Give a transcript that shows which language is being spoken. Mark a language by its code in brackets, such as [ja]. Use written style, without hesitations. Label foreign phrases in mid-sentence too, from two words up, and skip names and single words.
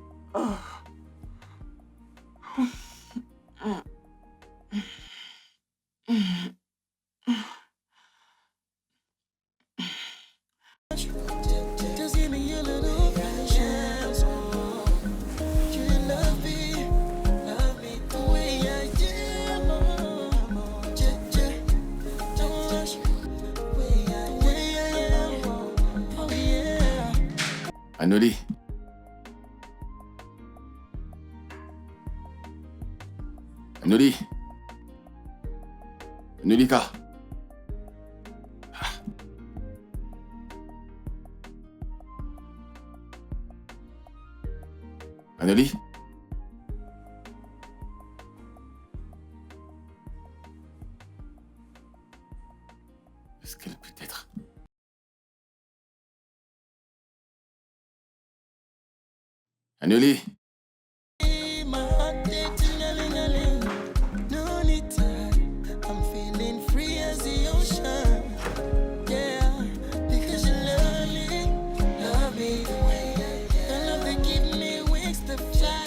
[en] Just give me a little patience. You love me the way I am. Don't rush the way I am. Oh yeah. Anoli. Anoli. Anolika. Anoli. [fr] Est-ce qu'elle peut être... [en] Anoli. My heart did ting-a-ling-a-ling. No need time. I'm feeling free as the ocean. Yeah, because you love me the way I am. Your love that give me wings to fly.